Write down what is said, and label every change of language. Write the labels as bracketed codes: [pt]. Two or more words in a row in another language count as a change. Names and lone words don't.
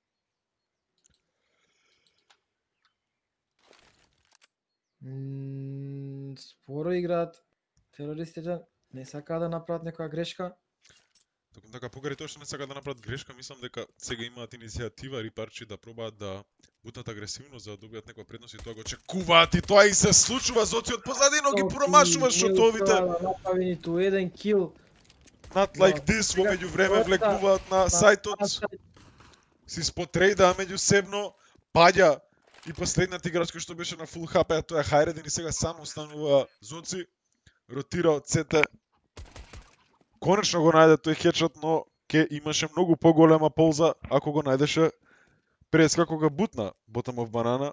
[mk] Споро играат терористите, не сакаа да направат некоја грешка. Токму така, покрај тоа што не сака да направат грешка, мислам дека сега имаат иницијатива Рипарчи да пробаат да бутнат агресивно за да добијат некоја предност и тоа го очекуваат и тоа и се случува, Зоци од позади, но ги промашува шотовите. Не успеа да направи ниту еден кил. [en] Not like this, [mk] во меѓувреме влекуваат на сајтот. Си спотрейдаа меѓусебно, паѓа и последниот играч кој што беше на фул хп, а тоа е Хайредин и сега само останува Зоци. Ротира од сете. Конечно го најде тој хедшот, но ке имаше многу поголема полза ако го најдеше пред како го бутна Bottom of Banana.